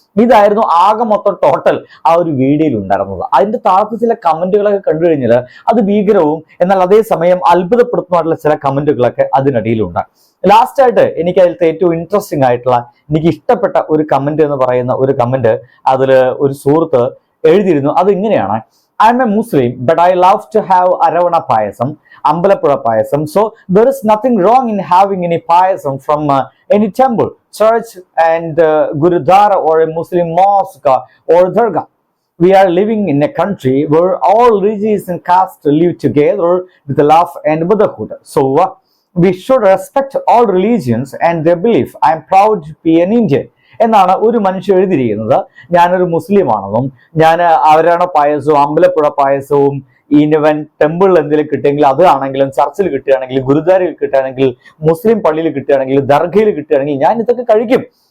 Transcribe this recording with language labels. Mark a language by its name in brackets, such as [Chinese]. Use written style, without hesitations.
[Malayalam] ഇതായിരുന്നു ആകെ മൊത്തം ടോട്ടൽ ആ ഒരു വീഡിയോയിൽ ഉണ്ടായിരുന്നത്. അതിന്റെ താഴത്ത് ചില കമന്റുകളൊക്കെ കണ്ടു കഴിഞ്ഞാൽ അത് ഭീകരവും എന്നാൽ അതേസമയം അത്ഭുതപ്പെടുത്തുന്നതായിട്ടുള്ള ചില കമന്റുകളൊക്കെ അതിനിടയിലുണ്ട്. ലാസ്റ്റ് ആയിട്ട് എനിക്ക് അതിലത്തെ ഏറ്റവും ഇൻട്രസ്റ്റിംഗ് ആയിട്ടുള്ള എനിക്ക് ഇഷ്ടപ്പെട്ട ഒരു കമന്റ് എന്ന് പറയുന്ന ഒരു കമന്റ് അതിൽ ഒരു സുഹൃത്ത് എഴുതിയിരുന്നു. അത് ഇങ്ങനെയാണ്: [English] I am a Muslim, but I love to have Aravana payasam, Ambalappuzha payasam. So there is nothing wrong in having any payasam from any temple, church, and Gurudwara or a Muslim mosque or dargah. We are living in a country where all religions and castes live together with love and brotherhood. So we should respect all religions and their belief. I am proud to be an Indian. [Malayalam] എന്നാണ് ഒരു മനുഷ്യൻ എഴുതിയിരിക്കുന്നത്. ഞാനൊരു മുസ്ലിം ആണെന്നും ഞാൻ അരവണ പായസവും അമ്പലപ്പുഴ പായസവും even ടെമ്പിളിൽ എന്തെങ്കിലും കിട്ടിയെങ്കിൽ അത് ആണെങ്കിലും ചർച്ചിൽ കിട്ടുകയാണെങ്കിലും ഗുരുദ്വാരയിൽ കിട്ടുകയാണെങ്കിൽ മുസ്ലിം പള്ളിയിൽ കിട്ടുകയാണെങ്കിൽ ദർഗയിൽ കിട്ടുകയാണെങ്കിൽ ഞാൻ ഇതൊക്കെ കഴിക്കും.